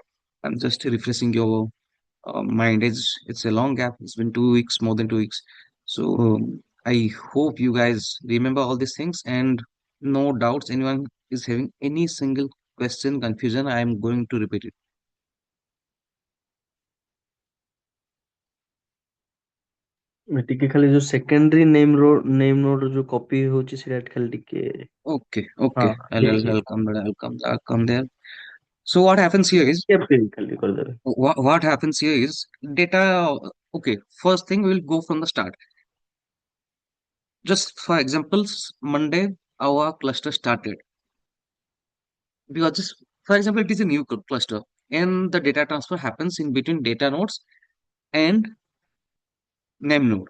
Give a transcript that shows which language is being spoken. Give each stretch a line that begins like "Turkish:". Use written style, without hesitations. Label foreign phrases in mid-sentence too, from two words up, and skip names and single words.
English: I'm just refreshing your mind. It's a long gap. It's been 2 weeks, more than 2 weeks. So I hope you guys remember all these things and no doubts. Anyone is having any single question, confusion, I am going to repeat it.
Odia: ଟିକେ ଖାଲି ଯୋଉ
English: secondary name node
Odia: ର ଯୋଉ କପି ହଉଛି ସେଇଟା ଖାଲି ଟିକେ
English: Okay,
Odia: ହଁ
English: okay. I'll,
Odia: ଠିକ
English: I'll,
Odia: ଅଛି
English: I'll come there. I'll come there. So what happens here is
Odia: ଖାଲି କରିଦେବେ
English: what happens here is data. Okay, first thing we'll go from the start. Just for examples, Monday our cluster started because just for example it is a new cluster and the data transfer happens in between data nodes and name node.